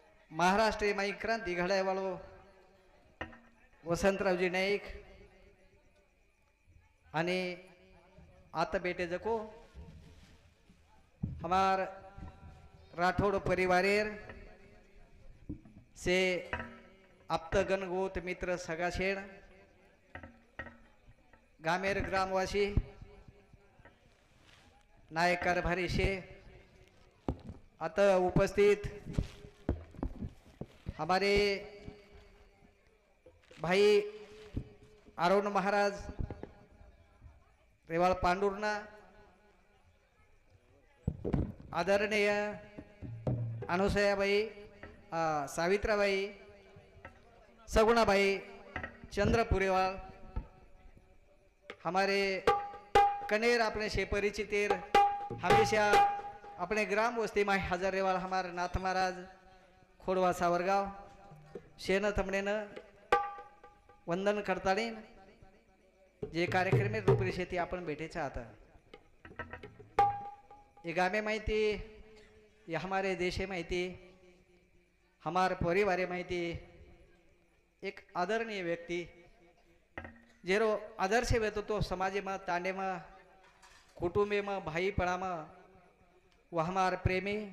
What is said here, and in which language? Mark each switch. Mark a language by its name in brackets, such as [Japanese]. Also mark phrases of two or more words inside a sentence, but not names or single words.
[Lambadi] महाराष्ट्रीय माई क्रांती घडायवाळो वसंतरावजी नाईक आणि आता बेटे जको हमार राठौड़ परिवारेर से आप्तगण गोत मित्र सगाशेण गामेर ग्रामवासी नायक कारभारी शे आता उपस्थित हमारे भाई अरुण महाराज रेवाड़ पांडुरना आदरणीय अनुसयाबाई सावित्राबाई सगुणाबाई चंद्रपुरेवाल हमारे कनेर अपने से परिचित हमेशा अपने ग्राम वस्ती में हजार रेवाल हमारे नाथ महाराज खोडवा सावरगाव शेन तमने वंदन करताळीन जे कार्यक्रम में रूपरी शेती आपण भेटेचे आता ये गामे माहिती ये हमारे देशे माहिती हमारे परिवारे माहिती एक आदरणीय व्यक्ति जेरो आदर्श वेतो तो समाजे में तांडे में कुटुंबे में भाईपणा में वह हमार प्रेमी